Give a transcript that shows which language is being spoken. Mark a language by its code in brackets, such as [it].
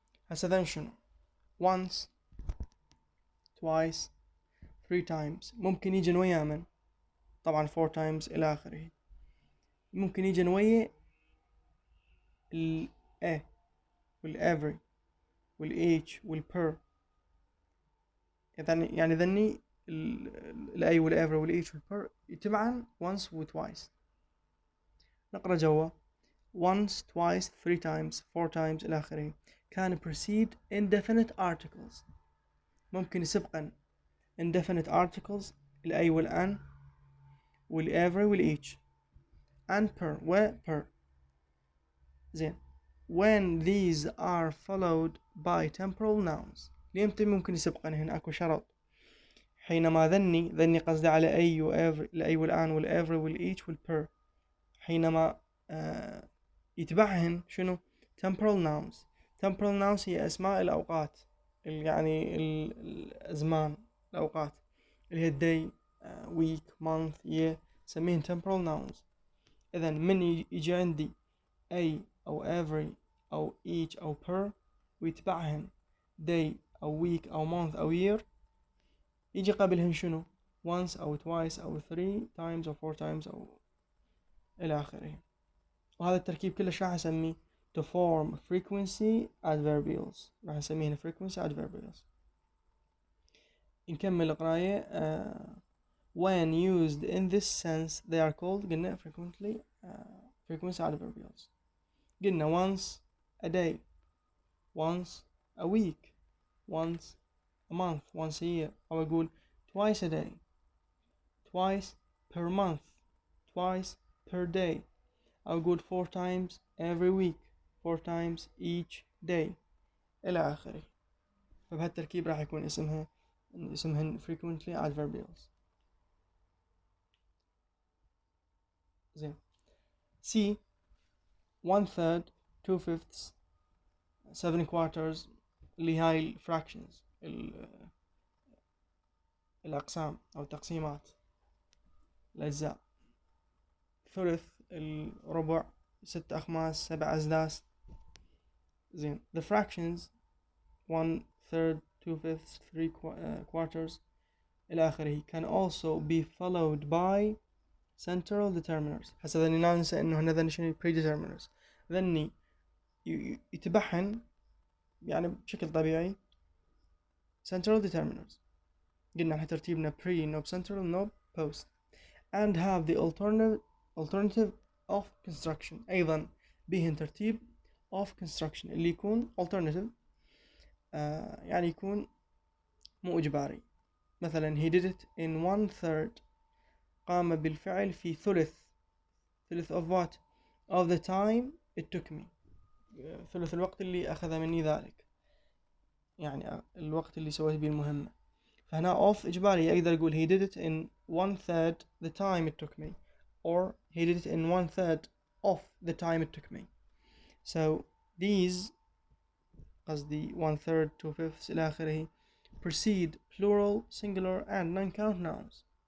[ar] هسه ذن شنو؟ once twice three times ممكن يجي ويا من؟ طبعا four times إلى آخره. ممكن يجي ويا ال a وال every وال each وال per. يعني ذني ال a وال every وال each وال per يتبعن once و twice. [en] نقرأ جوا once twice three times four times إلى آخره. can precede indefinite articles. [ar] ممكن يسبقن [en] indefinite articles ال a وال an وال every وال each and per و per. زين when these are followed by temporal nouns. [ar] ليمتى ممكن يسبقن؟ هنا اكو شرط. حينما ذني قصدي على أي و every الأي والآن والevery والeach والper. حينما يتبعهن شنو؟ temporal nouns. temporal nouns هي أسماء الأوقات، يعني الأزمان، الأوقات اللي هي day week month year، نسميهن temporal nouns. إذن من يجي عندي أي أو every أو each أو per ويتبعهن day أو week أو month أو year، يجي قبلهن شنو؟ once أو twice أو three times أو four times أو إلى آخره. وهذا التركيب كله راح أسميه [en] to form frequency adverbials. [ar] راح نسميه frequency adverbials. نكمل القراية. [en] when used in this sense they are called [ar] قلنا [en] frequency adverbials. [ar] قلنا [en] once a day, once a week, once a month, once a year. [ar] أو أقول [en] twice a day, twice per month, twice per day. [ar] أو أقول [en] four times every week, four times each day [ar] إلى آخره. فبهالتركيب راح يكون اسمهن frequently adverbials. زين. C 1/3 2/5 7 quarters اللي هاي الفراكشنز، الأقسام أو التقسيمات، الأجزاء. ثلث، الربع، 6 أخماس، 7 أسداس. زين. [en] the fractions 1/3 2/5 3 quarters [ar] إلى آخره [en] can also be followed by central determiners. [ar] هسه ذني لا ننسى إنه هنا ذني شنو predeterminers. ذني يتبعهن يعني بشكل طبيعي central determiners. قلنا احنا ترتيبنا pre نوب central نوب post and have the alternative of construction. أيضا بهن ترتيب of construction اللي يكون alternative، يعني يكون مو إجباري. [en] مثلا he did it in 1/3 [ar] قام بالفعل في ثلث [en] of what of the time it took me. [ar] ثلث الوقت اللي أخذ مني ذلك، يعني الوقت اللي سويت به المهمة. فهنا of إجباري، أقدر أقول [en] he did it in 1/3 the time it took me or he did it in 1/3 of the time it took me. So these [ar] قصدي [en] 1/3 2/5 [ar] إلى آخره [en] precede plural singular and non-count nouns.